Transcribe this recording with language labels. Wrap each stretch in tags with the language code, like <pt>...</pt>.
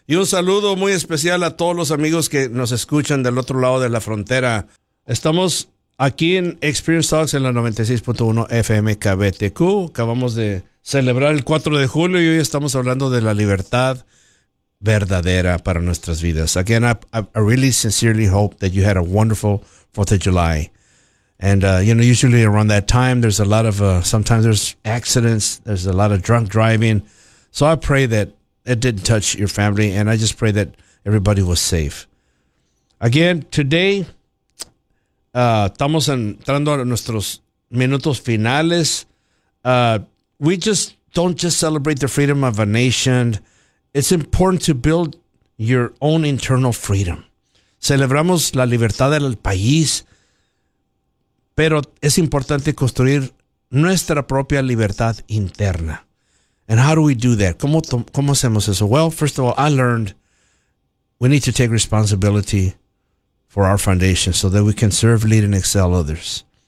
<es>Y un saludo muy especial a todos los amigos que nos escuchan del otro lado de la frontera. Estamos aquí en Experience Talks en la 96.1 FM KBTQ. Acabamos de celebrar el 4 de julio y hoy estamos hablando de la libertad verdadera para nuestras vidas.</es> <en>Again, I really sincerely hope that you had a wonderful 4th of July. And, you know, usually around that time, there's a lot of, sometimes there's accidents, there's a lot of drunk driving. So I pray that it didn't touch your family, and I just pray that everybody was safe. Again, today,</en> <es>estamos entrando a nuestros minutos finales.</es> <en>We just don't just celebrate the freedom of a nation. It's important to build your own internal freedom.</en> <es>Celebramos la libertad del país, pero es importante construir nuestra propia libertad interna.</es> <en>And how do we do that?</en> <es>¿Cómo hacemos eso?</es> <en>Well, first of all, I learned we need to take responsibility for our foundation so that we can serve, lead, and excel others.</en>